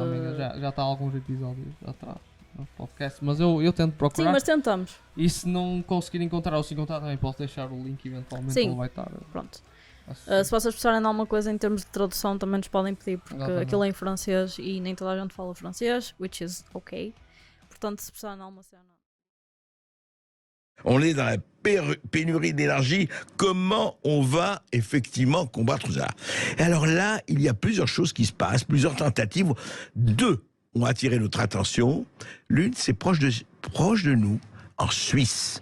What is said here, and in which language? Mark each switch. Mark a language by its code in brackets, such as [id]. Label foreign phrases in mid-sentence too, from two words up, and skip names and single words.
[pt] também, já está há alguns episódios atrás no podcast, mas eu tento procurar. Sim, mas tentamos. E se não conseguir encontrar ou se encontrar também posso deixar o link eventualmente. Sim. Ele vai estar Pronto. associado. Se vocês precisarem de alguma coisa em termos de tradução, também nos podem pedir, porque Exatamente. aquilo é em francês e nem toda a gente fala francês, [en] which is ok. [pt] Portanto, se precisarem de alguma cena. [fr] On est dans la pénurie d'énergie. Comment on va effectivement combattre ça? Et alors là, il y a plusieurs choses qui se passent, plusieurs tentatives. Deux ont attiré notre attention. L'une, c'est proche de nous, en Suisse.